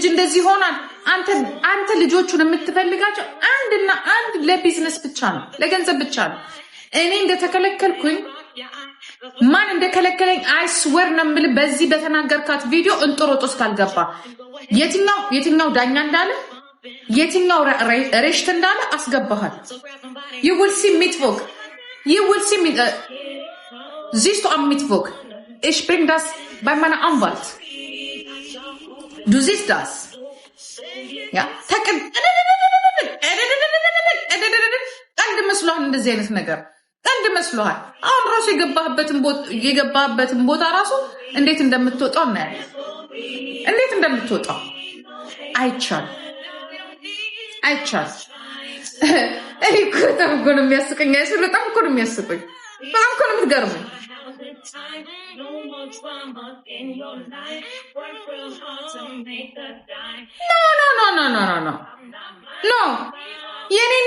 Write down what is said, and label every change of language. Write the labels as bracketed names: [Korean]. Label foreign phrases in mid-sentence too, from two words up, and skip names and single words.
[Amharic] እንደዚህ ሆኗል። አንተ ልጆቹን የምትፈልጋቸው አንድና አንድ ለቢዝነስ ብቻ ነው፣ ለገንዘብ ብቻ ነው። እኔ እንደተከለከልኩኝ ማን እንደከለከለኝ አይስወር ነው የምልህ። በዚህ በተናገርካት ቪዲዮ እንጦሮጦስ ካልገባ የትኛው ዳኛ እንዳለ የትኛው ሬሽት እንዳለ አስገባሃል። [English] you will see mittwoch [German] siehst du am mittwoch ich bring das bei meiner Anwalt du siehst das ja [Amharic] ቀንድ መስሎሃል። እንደዚህ አይነት ነገር ቀንድ መስሎሃል። አሁን ራሱ የገባህበትን ቦታ ራሱ እንዴት እንደምትወጣው እናያለን። እንዴት እንደምትወጣው አይቻልም። እኔ እኮ በጣም እኮ ነው የሚያስቀኝ። በጣም እኮ ነው የሚያስቀኝ። በጣም እኮ ነው የምትገርመኝ። ኖ የኔና